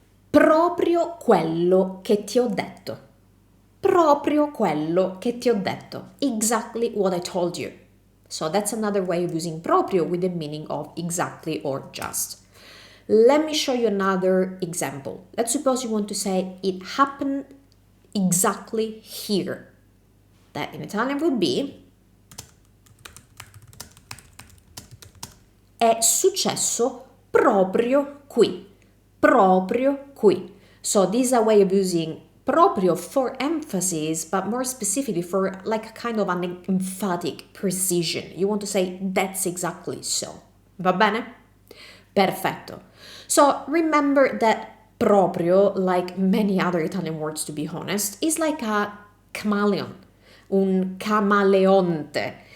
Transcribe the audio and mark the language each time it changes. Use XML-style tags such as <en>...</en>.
<it>Proprio quello che ti ho detto. Proprio quello che ti ho detto.</it> <en>Exactly what I told you. So that's another way of using proprio with the meaning of exactly or just. Let me show you another example. Let's suppose you want to say it happened exactly here. That in Italian would be</en> <it>è successo proprio qui. Proprio qui.</it> <en>So this is a way of using proprio for emphasis, but more specifically for like kind of an emphatic precision. You want to say that's exactly so.</en> <it>Va bene? Perfetto.</it> <en>So remember that proprio, like many other Italian words to be honest, is like a chameleon,</en> <it>un camaleonte.</it>